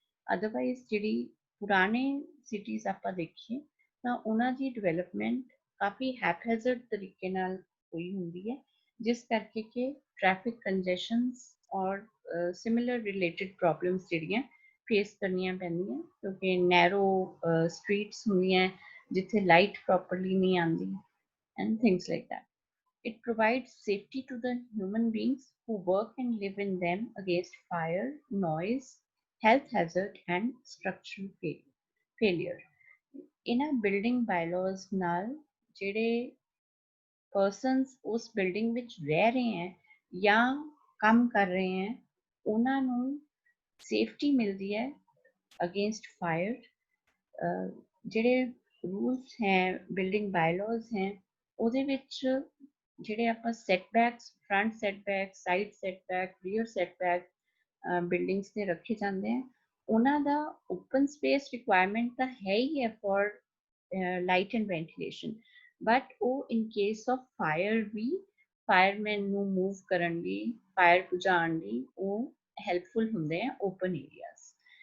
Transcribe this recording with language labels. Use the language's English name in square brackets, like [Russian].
[Punjabi] Otherwise ਜਿਹੜੀ ਪੁਰਾਣੇ cities ਆਪਾਂ ਦੇਖੀਏ ਤਾਂ ਉਹਨਾਂ ਦੀ ਡਿਵੈਲਪਮੈਂਟ ਕਾਫੀ ਹੈਪਹੈਜ਼ਰਡ ਤਰੀਕੇ ਨਾਲ ਹੋਈ ਹੁੰਦੀ ਹੈ ਜਿਸ ਕਰਕੇ ਕਿ ਟ੍ਰੈਫਿਕ ਕੰਜੈਸ਼ਨਸ ਔਰ ਸਿਮਿਲਰ ਰਿਲੇਟਡ ਪ੍ਰੋਬਲਮਸ ਜਿਹੜੀਆਂ ਫੇਸ ਕਰਨੀਆਂ ਪੈਂਦੀਆਂ ਕਿਉਂਕਿ ਨੈਰੋ ਸਟਰੀਟਸ ਹੁੰਦੀਆਂ ਜਿੱਥੇ ਲਾਈਟ ਪ੍ਰੋਪਰਲੀ ਨਹੀਂ ਆਉਂਦੀ [English] And things like that. It provides safety to the human beings who work and live in them against fire, noise, health hazard, and structural failure। In a building bylaws [Punjabi] ਨਾਲ ਜਿਹੜੇ persons ਉਸ building ਵਿੱਚ ਰਹਿ ਰਹੇ ਹੈ ਜਾਂ ਕੰਮ ਕਰ ਰਹੇ ਹੈ ਉਹਨਾਂ ਨੂੰ safety ਮਿਲਦੀ ਹੈ [English] against fire। [Punjabi] ਜਿਹੜੇ rules ਹੈ building bylaws ਹੈ ਉਹਦੇ ਵਿੱਚ ਜਿਹੜੇ ਆਪਾਂ ਸੈਟਬੈਕਸ front setback side setback rear setback buildings ਦੇ ਰੱਖੇ ਜਾਂਦੇ ਆ ਉਹਨਾਂ ਦਾ ਓਪਨ ਸਪੇਸ ਰਿਕੁਆਇਰਮੈਂਟ ਤਾਂ ਹੈ ਹੀ ਹੈ [English] for light and ventilation [Punjabi] but ਉਹ [English] in case of fire [Punjabi] we fireman ਨੂੰ ਮੂਵ ਕਰਨ ਲਈ ਫਾਇਰ ਬੁਝਾਉਣ ਲਈ ਉਹ ਹੈਲਪਫੁਲ ਹੁੰਦੇ ਆ ਓਪਨ ਏਰੀਆਜ਼।